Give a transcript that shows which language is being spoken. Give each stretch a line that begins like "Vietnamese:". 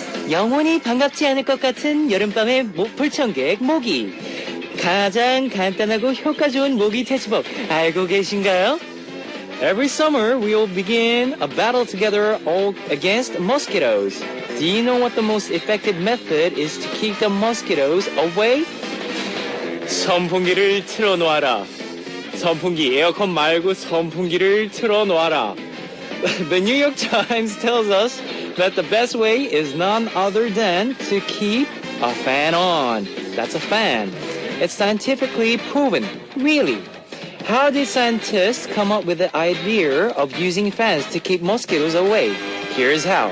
Korean: 영원히 반갑지 않을 것 같은 여름밤의 불청객 모기. 가장 간단하고 효과 좋은 모기 퇴치법 알고 계신가요?
English: Every summer we will begin a battle together all against mosquitoes. Do you know what the most effective method is to keep the mosquitoes away?
Korean: 선풍기를 틀어놓아라. 선풍기 에어컨 말고 선풍기를 틀어놓아라.
English: The New York Times tells us that the best way is none other than to keep a fan on. That's a fan. It's scientifically proven. Really. How did scientists come up with the idea of using fans to keep mosquitoes away? Here's how.